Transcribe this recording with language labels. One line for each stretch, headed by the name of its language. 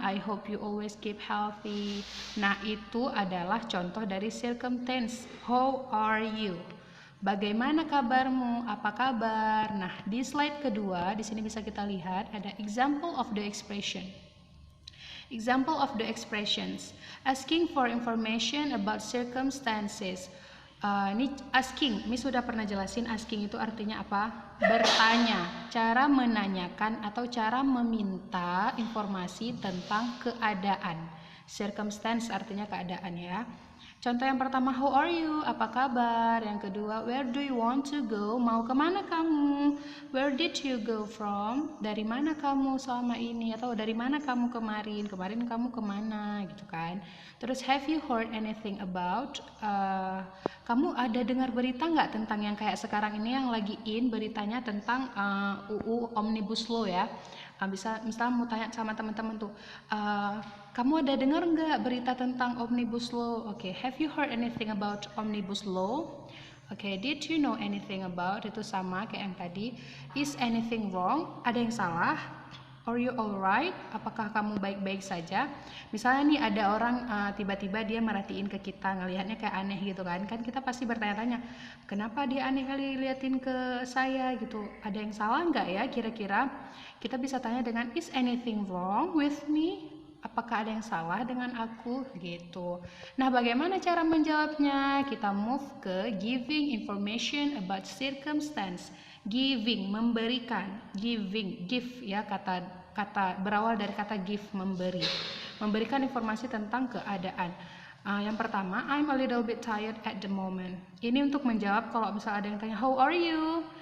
English: I hope you always keep healthy."
Indonesian: Nah, itu adalah contoh dari circumstance.
English: How are you?
Indonesian: Bagaimana kabarmu? Apa kabar? Nah, di slide kedua di sini bisa kita lihat ada
English: example of the expression. Example of the expressions. Asking for information about circumstances.
Indonesian: Ini asking, Miss sudah pernah jelasin asking itu artinya apa? Bertanya, cara menanyakan atau cara meminta informasi tentang keadaan. Circumstance artinya keadaan ya. Contoh yang pertama,
English: how are you?
Indonesian: Apa kabar? Yang kedua,
English: where do you want to go?
Indonesian: Mau kemana kamu?
English: Where did you go from?
Indonesian: Dari mana kamu selama ini? Atau dari mana kamu kemarin? Kemarin kamu kemana? Gitu kan.
English: Terus, have you heard anything about?
Indonesian: Kamu ada dengar berita nggak tentang yang kayak sekarang ini yang lagi in beritanya tentang UU Omnibus Law ya? Bisa misalnya mau tanya sama teman-teman tuh, kamu ada dengar nggak berita tentang Omnibus Law?
English: Oke, have you heard anything about Omnibus Law? Oke, did you know anything about?
Indonesian: Itu sama kayak yang tadi.
English: Is anything wrong?
Indonesian: Ada yang salah?
English: Are you alright?
Indonesian: Apakah kamu baik-baik saja? Misalnya nih ada orang tiba-tiba dia merhatiin ke kita, ngelihatnya kayak aneh gitu kan. Kan kita pasti bertanya-tanya, kenapa dia aneh kali liatin ke saya gitu. Ada yang salah nggak ya kira-kira? Kita bisa tanya dengan
English: is anything wrong with me?
Indonesian: Apakah ada yang salah dengan aku? Gitu. Nah, bagaimana cara menjawabnya? Kita
English: move ke giving information about circumstance.
Indonesian: Giving, memberikan. Giving, give ya, kata berawal dari kata give, memberi. Memberikan informasi tentang keadaan. Yang pertama,
English: I'm a little bit tired at the moment.
Indonesian: Ini untuk menjawab kalau misalnya ada yang tanya,
English: how are you?